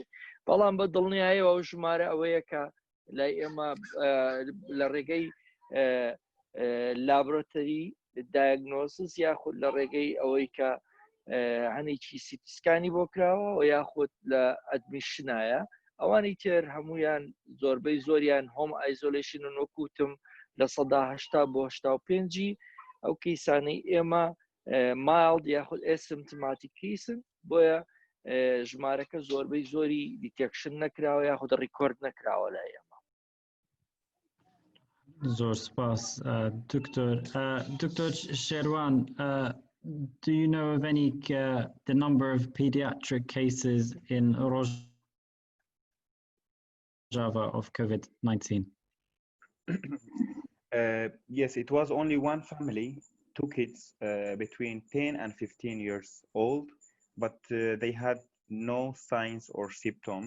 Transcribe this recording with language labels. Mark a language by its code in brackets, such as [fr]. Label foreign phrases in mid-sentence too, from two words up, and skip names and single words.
[ckb] بەڵام بە دڵنیاییەوە ئەو ژمارە ئەوەیە کە لای ئێمە لە ڕێگەی [en] laboratory diagnosis [ckb] یاخود لە ڕێگەی ئەوەی کە هەنێکی سیتیسکانی بۆ کراوە و یاخود لە ئەدمیشنایە، ئەوانی تر هەمویان زۆربەی زۆریان [en] home isolation [ckb] وەکوتم لە 80 بۆ 85. ئەو کەیسانەی ئێمە مایڵد یاخود [en] asymptomatic cases, [ckb] بۆیە ژمارەکە زۆربەی زۆری دیتێکشن نەکراوە یاخود ڕیکۆرد نەکراوە لای ئێمە. زۆر سپاس دکتۆر. [en] Dr. Sherwan, do you know of any the number of pediatric cases in Rojava of COVID-19? Yes, it was only one family, 2 kids between 10 and 15 years old, but they had no signs or symptoms.